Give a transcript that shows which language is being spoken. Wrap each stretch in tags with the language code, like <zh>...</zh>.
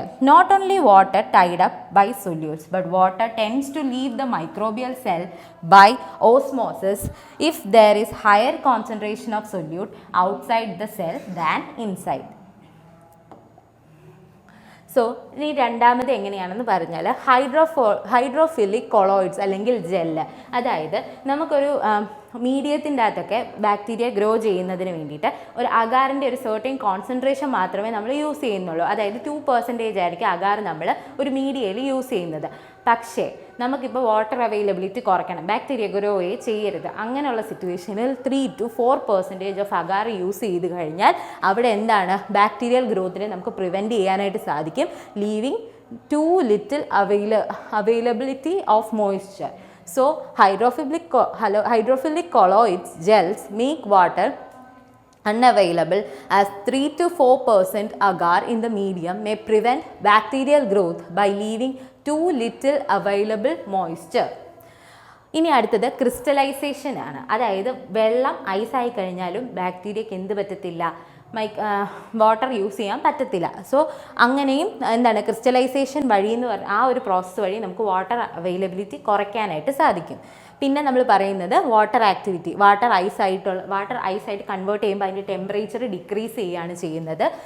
<en>Not only water tied up by solutes, but water tends to leave the microbial cell by osmosis if there is higher concentration of solute outside the cell than inside.</en> <ml>So ഇനി രണ്ടാമത് എങ്ങനെയാണെന്ന് പറഞ്ഞാൽ hydrophilic colloids അല്ലെങ്കിൽ gel. അതായത് നമുക്കൊരു മീഡിയത്തിൻ്റെ അകത്തൊക്കെ bacteria grow ചെയ്യുന്നതിന് വേണ്ടിയിട്ട് ഒരു അഗാറിൻ്റെ ഒരു സെർട്ടൈൻ കോൺസെൻട്രേഷൻ മാത്രമേ നമ്മൾ യൂസ് ചെയ്യുന്നുള്ളൂ. അതായത് 2% ആയിരിക്കും അഗാർ നമ്മൾ ഒരു മീഡിയയിൽ യൂസ് ചെയ്യുന്നത്. പക്ഷേ നമുക്കിപ്പോൾ വാട്ടർ അവൈലബിലിറ്റി കുറയ്ക്കണം, ബാക്ടീരിയ ഗ്രോയെ ചെയ്യരുത്. അങ്ങനെയുള്ള സിറ്റുവേഷനിൽ 3 to 4% ഓഫ് അഗാർ യൂസ് ചെയ്ത് കഴിഞ്ഞാൽ അവിടെ എന്താണ്, ബാക്ടീരിയൽ ഗ്രോത്തിനെ നമുക്ക് പ്രിവെൻറ്റ് ചെയ്യാനായിട്ട് സാധിക്കും,</ml> <en>Leaving too little availability of moisture. So hydrophilic colloids gels make water unavailable as 3 to 4% agar in the medium may prevent bacterial growth by leaving too little available moisture.</en> <ml>ഇനി അടുത്തത് crystallisation ആണ്. അതായത് വെള്ളം ഐസായി കഴിഞ്ഞാലും ബാക്ടീരിയക്ക് എന്ത് പറ്റത്തില്ല, വാട്ടർ യൂസ് ചെയ്യാൻ പറ്റത്തില്ല. സോ അങ്ങനെയും എന്താണ് ക്രിസ്റ്റലൈസേഷൻ വഴി എന്ന് പറഞ്ഞാൽ ആ ഒരു പ്രോസസ്സ് വഴി നമുക്ക് വാട്ടർ അവൈലബിലിറ്റി കുറയ്ക്കാനായിട്ട് സാധിക്കും. പിന്നെ നമ്മൾ പറയുന്നത് വാട്ടർ ആക്ടിവിറ്റി. വാട്ടർ ഐസായിട്ട് കൺവേർട്ട് ചെയ്യുമ്പോൾ അതിൻ്റെ ടെമ്പറേച്ചർ ഡിക്രീസ് ചെയ്യുകയാണ് ചെയ്യുന്നത്.</ml>